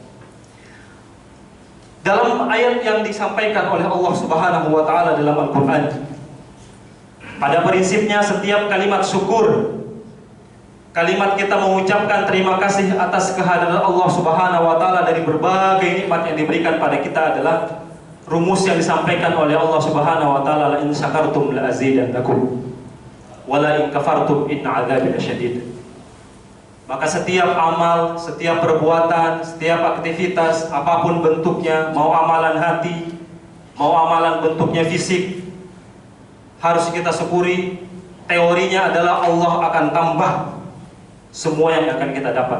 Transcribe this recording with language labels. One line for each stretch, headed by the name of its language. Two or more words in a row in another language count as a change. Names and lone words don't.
Indonesian: Dalam ayat yang disampaikan oleh Allah
Arabic: سبحانه وتعالى
Indonesian: dalam Al-Qur'an, pada prinsipnya setiap kalimat syukur, kalimat kita mengucapkan terima kasih atas kehadiran Allah
Arabic: سبحانه وتعالى
Indonesian: dari berbagai nikmat yang diberikan pada kita adalah rumus yang disampaikan oleh Allah
Arabic: سبحانه وتعالى, لئن شكرتم لأزيدنكم ولئن كفرتم إن عذابي لشديد.
Indonesian: Maka setiap amal, setiap perbuatan, setiap aktivitas apapun bentuknya, mau amalan hati, mau amalan bentuknya fisik, harus kita syukuri. Teorinya adalah Allah akan tambah semua yang akan kita dapat.